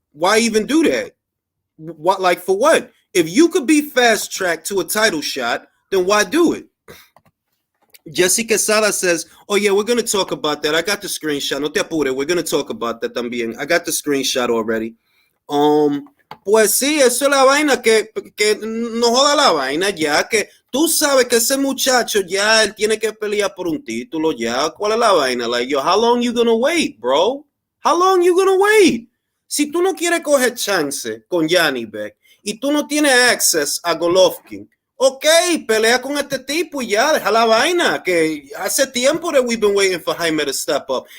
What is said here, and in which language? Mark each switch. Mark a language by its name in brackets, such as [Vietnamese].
[English] Why even do that? What, like, for what? If you could be fast-tracked to a title shot, then why do it? Jessica Sala says, oh, yeah, we're going to talk about that. I got the screenshot. [Spanish] No te apures. [English] We're going to talk about that también. I got the screenshot already. [Spanish] Pues sí, eso es la vaina, que no joda la vaina ya, que tú sabes que ese muchacho ya, él tiene que pelear por un título ya. ¿Cuál es la vaina? [English] Like, yo, how long you going to wait, bro? How long you gonna wait? [Spanish] Si tú no quieres coger chance con Yanni Beck y tú no tienes access a Golovkin, ok, pelea con este tipo y ya, deja la vaina, que hace tiempo [English] that we've been waiting for Jaime to step up.